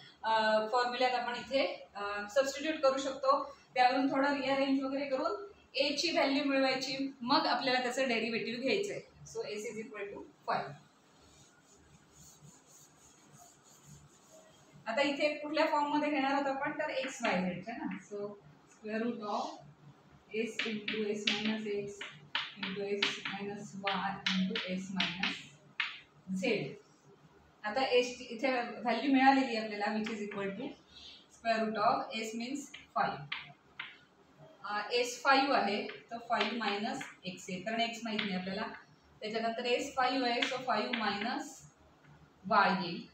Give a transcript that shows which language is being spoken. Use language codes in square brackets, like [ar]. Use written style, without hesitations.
[mr] फॉर्म्युल्यात आपण इथे सबस्टिट्यूट करू शकतो. त्यावरून थोडं रिअरेंज वगैरे करून ए ची व्हॅल्यू मिळवायची, मग आपल्याला त्याचं डेरिव्हेटिव्ह घ्यायचंय. [en] So S is equal to 5. [mr] आता इथे कुठल्या फॉर्म मध्ये घेणार आहोत आपण, तर एक्स वाय झेडच्या ना. [en] So square root of S into S minus X into S minus Y into S minus Z. [mr] आता एस इथे व्हॅल्यू मिळालेली आपल्याला, [en] Which is equal to square root of S means 5. [mr] S 5 आहे तर 5 minus x आहे, कारण x माहित नाही आपल्याला. त्याच्यानंतर एस 5 आहे, सो 5 मायनस वाय येईल.